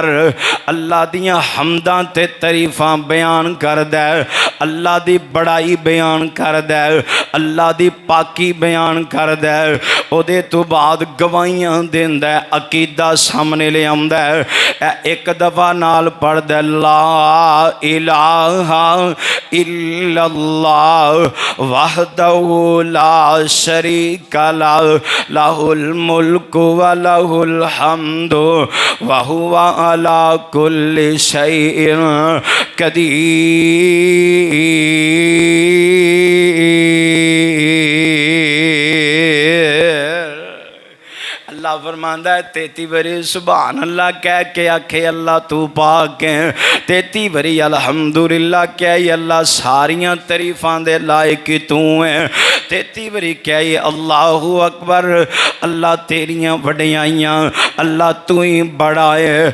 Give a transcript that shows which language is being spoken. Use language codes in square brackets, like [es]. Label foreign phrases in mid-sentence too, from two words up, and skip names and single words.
[pa] اللہ دیاں حمداں تے تعریفاں بیان کردا اللہ دی وڈیائی بیان کردا اللہ دی پاکی بیان کردا اوہدے توں بعد گواہیاں دیندا عقیدہ سامنے لے آندا اک دفعہ نال پڑھدا [ar] لا إله إلا الله وحده لا شريك له له الملك و له الحمد و هو على كل شيء قدير. [pa] اللہ فرما فرماندا ہے 33 واری [ar] سبحان الله [pa] کہہ کے آکھے اللہ توں پاک ہے، 33 واری الحمدللہ کہہ اللہ ساریاں تعریفاں دے لائق توں ہے، 33 واری کہہ [ar] الله أكبر [pa] اللہ تیریاں وڈیائیاں اللہ توں ہی وڈا ہے.